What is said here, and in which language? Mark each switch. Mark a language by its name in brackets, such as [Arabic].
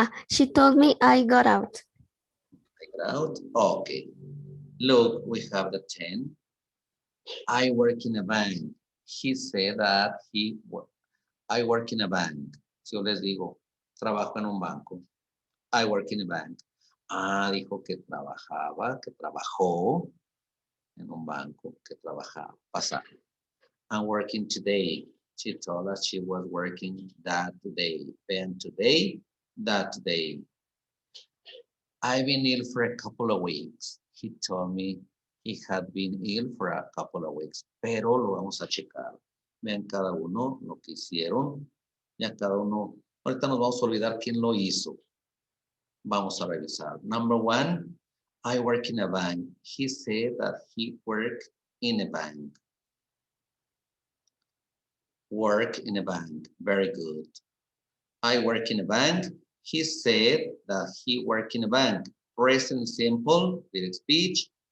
[English] She told me I got out. Get out. Okay. Look, we have the 10. I work in a bank. He said that I work in a bank. [Spanish] Si yo les digo, trabajo en un banco. [English] I work in a bank. [Spanish] Dijo que trabajaba, que trabajó en un banco, que trabajaba. [English] Pasar. I'm working today. She told us she was working that day. Then today, that day. I've been ill for a couple of weeks. He told me he had been ill for a couple of weeks, [Spanish] pero lo vamos a checar. Vean cada uno lo que hicieron. Ya cada uno, ahorita nos vamos a olvidar quién lo hizo. Vamos a revisar. [English] Number 1, I work in a bank. He said that he worked in a bank. Work in a bank. Very good. I work in a bank. He said that he worked in a bank. Present simple, direct speech.